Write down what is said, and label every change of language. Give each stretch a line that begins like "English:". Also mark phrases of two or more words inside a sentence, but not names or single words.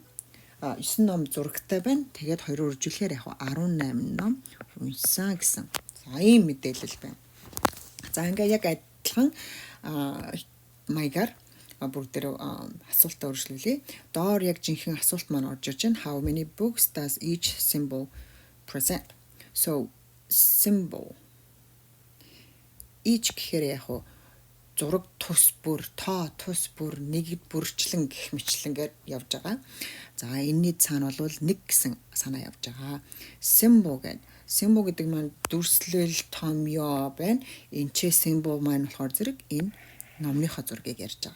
Mongolian: 9 ном зурагтай байна. Тэгээд 2-оор үржүүлэхээр яг 18 ном уншсан гэсэн. За ийм мэдээлэл байна. За ингээ яг адилхан маягаар бүгдээр асуултаа өргөжлүүлье. Доор яг жинхэнэ асуулт маань орж ирж байна.
English: How many books does each symbol present? So symbol each
Mongolian: гэхээр яг зураг тус бүр, тоо тус бүр, нэгэд бүрчлэн гэх мэтлэнгээр явж байгаа. За энэний цаана бол 1 гэсэн санаа явж байгаа. Symbol гэдэг маань дүрслэл томьёо байна. Энэ symbol маань болохоор зэрэг энэ номныхоо зургийг ярьж байгаа.